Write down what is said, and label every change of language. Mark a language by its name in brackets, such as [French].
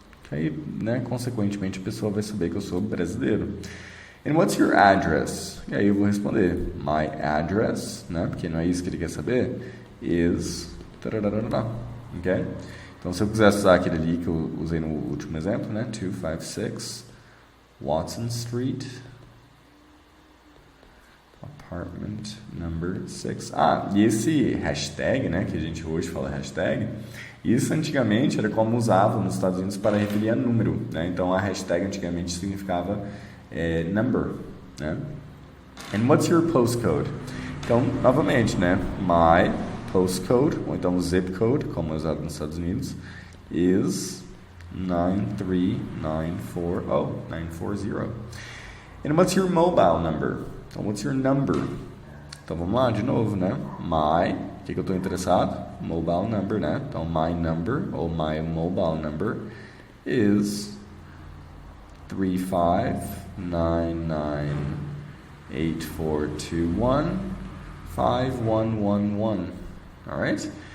[Portuguese] Aí, né, consequentemente, a pessoa vai saber que eu sou brasileiro. [English] And what's your address? [Portuguese] E aí eu vou responder [English] my address, [Portuguese] né? Porque não é isso que ele quer saber, [English] is... [Portuguese] Ok? Então, se eu quisesse usar aquele ali que eu usei no último exemplo, né? [English] 256 Watson Street, apartment number 6. [Portuguese] Ah, e esse hashtag, né? Que a gente hoje fala hashtag, isso antigamente era como usavam nos Estados Unidos para referir a número, né? Então, a hashtag antigamente significava [English] number, [Portuguese] né? [English] And what's your postcode? [Portuguese] Então, novamente, né? [English] My postcode, [Portuguese] ou então [English] zip code, [Portuguese] como é usado nos Estados Unidos, [English] is 93940. And what's your mobile number? [Portuguese] Então, [English] what's your number? [Portuguese] Então, vamos lá, de novo, né? [English] My, [Portuguese] o que eu estou interessado? [English] Mobile number, né? Então, my number, [Portuguese] ou [English] my mobile number, is 359984215111. Alright?